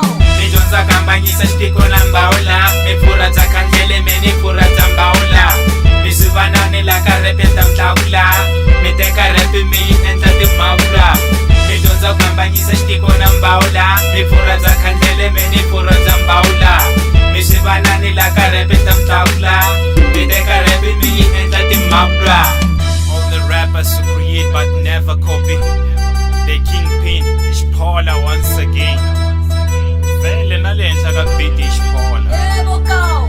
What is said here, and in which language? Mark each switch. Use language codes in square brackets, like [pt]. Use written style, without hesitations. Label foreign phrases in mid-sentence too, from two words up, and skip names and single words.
[ts] mi dyondza kambanyisa xitiko na mbawula mipfurha bya khandlele mi ni pfurha bya mbawula mi swi vanani la ka repe ta tlakula mi teka repe mi yi endla timhawula mi dyondza ku kambanyisa xitiko na mbawula mipfurha bya khandlele mi ni pfurha bya mbawula mi swi vanani la ka repe ta tlakula mi teka repe mi yi endla timhawula. [en] All the rappers who create but never copy. The kingpin, Xphola once again. [ts] Vele na le henhla ka beat Xphola.